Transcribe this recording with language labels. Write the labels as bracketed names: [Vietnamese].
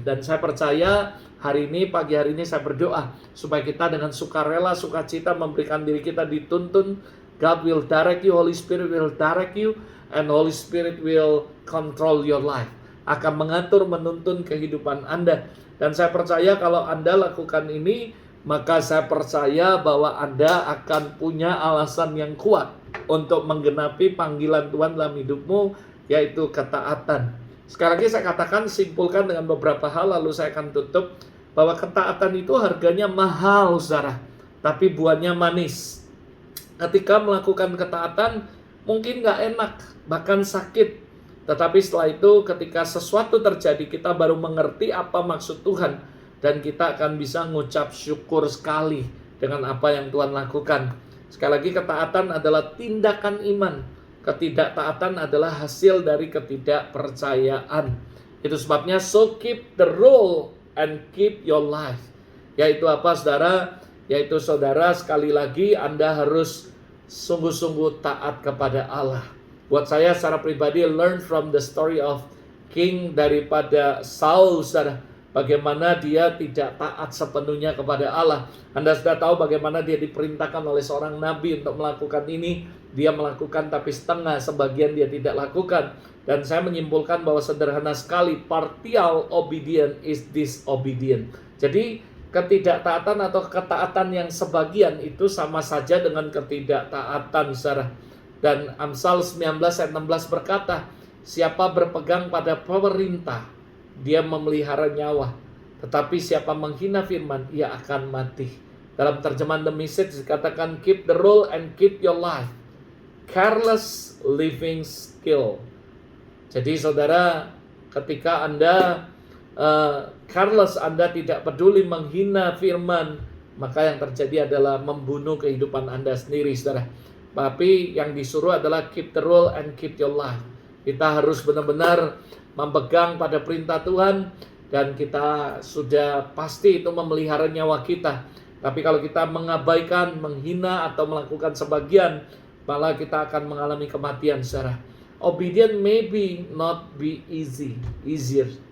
[Indonesian] Dan saya percaya hari ini, pagi hari ini saya berdoa supaya kita dengan sukarela, sukacita memberikan diri kita dituntun. [English] God will direct you, Holy Spirit will direct you, and Holy Spirit will control your life. [Indonesian] Akan mengatur, menuntun kehidupan Anda. Dan saya percaya kalau Anda lakukan ini, maka saya percaya bahwa Anda akan punya alasan yang kuat untuk menggenapi panggilan Tuhan dalam hidupmu, yaitu ketaatan. Sekali lagi saya katakan, simpulkan dengan beberapa hal, lalu saya akan tutup, bahwa ketaatan itu harganya mahal, saudara, tapi buahnya manis. Ketika melakukan ketaatan, mungkin gak enak, bahkan sakit. Tetapi setelah itu, ketika sesuatu terjadi, kita baru mengerti apa maksud Tuhan. Dan kita akan bisa mengucap syukur sekali dengan apa yang Tuhan lakukan. Sekali lagi, ketaatan adalah tindakan iman. Ketidaktaatan adalah hasil dari ketidakpercayaan. Itu sebabnya, [English] so keep the rule and keep your life. [Indonesian] Yaitu apa, saudara? Yaitu saudara, sekali lagi, Anda harus sungguh-sungguh taat kepada Allah. Buat saya secara pribadi, [English] learn from the story of King [Indonesian] daripada Saul, saudara. Bagaimana dia tidak taat sepenuhnya kepada Allah. Anda sudah tahu bagaimana dia diperintahkan oleh seorang nabi untuk melakukan ini. Dia melakukan tapi setengah, sebagian dia tidak lakukan. Dan saya menyimpulkan bahwa sederhana sekali, [English] partial obedience is disobedient. [Indonesian] Jadi ketidaktaatan atau ketaatan yang sebagian itu sama saja dengan ketidaktaatan, saudara. Dan Amsal 19 ayat 16 berkata, siapa berpegang pada perintah, dia memelihara nyawa. Tetapi siapa menghina firman, ia akan mati. Dalam terjemahan [English] The Message [Indonesian] dikatakan, [English] keep the rule and keep your life. Careless living skill. [Indonesian] Jadi saudara, ketika Anda careless, Anda tidak peduli menghina firman, maka yang terjadi adalah membunuh kehidupan Anda sendiri, saudara. Tapi yang disuruh adalah [English] keep the rule and keep your life. [Indonesian] Kita harus benar-benar memegang pada perintah Tuhan, dan kita sudah pasti itu memelihara nyawa kita. Tapi kalau kita mengabaikan, menghina, atau melakukan sebagian, malah kita akan mengalami kematian, saudara. [English] Obedience maybe not be easier.